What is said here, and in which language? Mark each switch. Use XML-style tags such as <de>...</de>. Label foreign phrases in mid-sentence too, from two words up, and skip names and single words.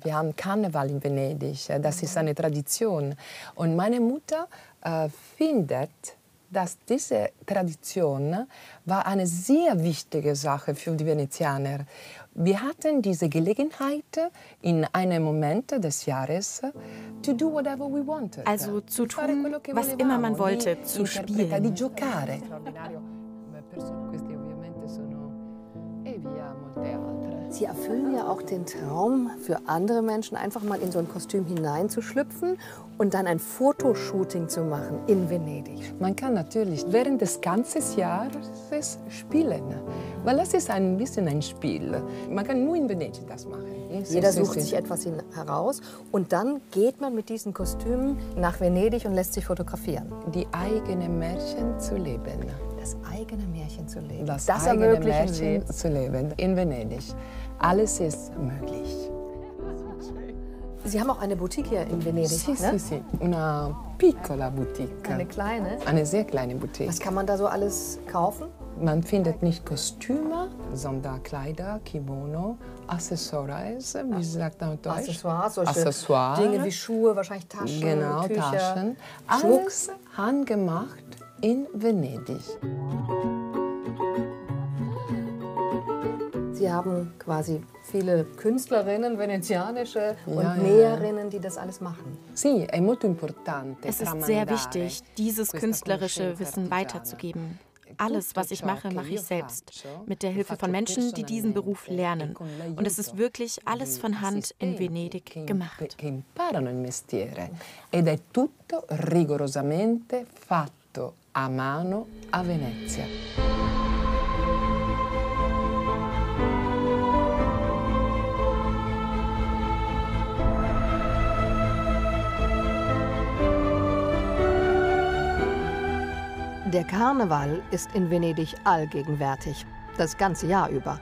<de>Wir haben Karneval in Venedig, das ist eine Tradition. Und meine Mutter findet, dass diese Tradition war eine sehr wichtige Sache für die Venezianer. Wir hatten diese Gelegenheit, in einem Moment des Jahres,</de> <en>to do whatever we wanted.</en> <de>Also zu tun, was immer man wollte, zu spielen.</de> <it>Di giocare. Questi ovviamente sono e via molte altre.</it> <de>Sie erfüllen ja auch den Traum für andere Menschen, einfach mal in so ein Kostüm hineinzuschlüpfen und dann ein Fotoshooting zu machen in Venedig. Man kann natürlich während des ganzen Jahres spielen, weil das ist ein bisschen ein Spiel. Man kann nur in Venedig das machen. Jeder sucht sich etwas heraus und dann geht man mit diesen Kostümen nach Venedig und lässt sich fotografieren. Die eigenen Märchen zu leben. Das eigene Märchen zu leben. Das eigene Märchen zu leben in Venedig. Alles ist möglich. Sie haben auch eine Boutique hier in Venedig,</de> <it>Sì,</it> <de>ne?</de> <it>sì, sì. Una piccola boutique.</it> <de>Eine kleine? Eine sehr kleine Boutique. Was kann man da so alles kaufen? Man findet nicht Kostüme, sondern Kleider, Kimono, Accessoires, wie sagt man auf Deutsch? Accessoires, solche Accessoires. Dinge wie Schuhe, wahrscheinlich Taschen, genau, Tücher, Taschen. Schmuck. Alles handgemacht in Venedig. Sie haben quasi viele Künstlerinnen, venezianische und ja. Näherinnen, die das alles machen.</de> <it>Sì, è molto importante.</it> <de>Es ist sehr wichtig, dieses künstlerische Wissen weiterzugeben. Alles, was ich mache ich selbst. Mit der Hilfe von Menschen, die diesen Beruf lernen. Und es ist wirklich alles von Hand in Venedig gemacht.</de> <it>Che imparano il mestiere. Ed è tutto rigorosamente fatto a mano a Venezia.</it> <de>Der Karneval ist in Venedig allgegenwärtig, das ganze Jahr über.</de>